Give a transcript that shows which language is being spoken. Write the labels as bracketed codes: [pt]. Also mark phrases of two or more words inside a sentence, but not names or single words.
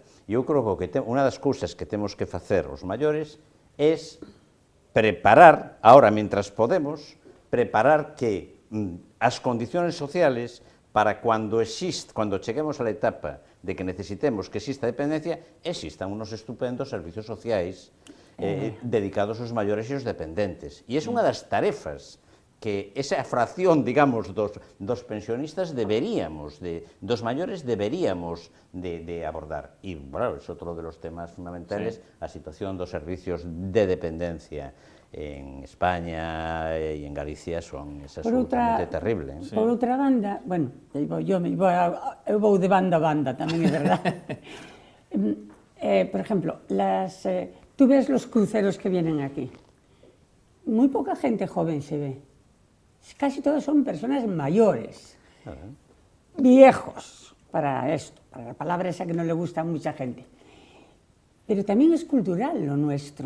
[gl] E eu creo que unha das cousas que temos que facer os maiores é preparar, ahora, mentras podemos, preparar que as [es] condiciones sociales [gl] para cando cheguemos a la etapa de que necesitemos que exista dependencia, existan [es] unos estupendos [gl] servicios sociais dedicados aos maiores e aos dependentes. E é unha das tarefas que esa fracción, digamos, dos pensionistas dos maiores deberíamos de abordar. E, bueno, [es] es otro de los temas fundamentales, [gl] a situación dos servicios de dependencia en España e en Galicia son absolutamente terribles. Por outra banda, bueno, eu vou de banda a banda, tamén é verdade. Por exemplo, [es] tú ves los cruceros que vienen aquí. Muy poca gente joven se ve. Casi todos son personas mayores, viejos, para la palabra esa que no le gusta a mucha gente. Pero también es cultural lo nuestro.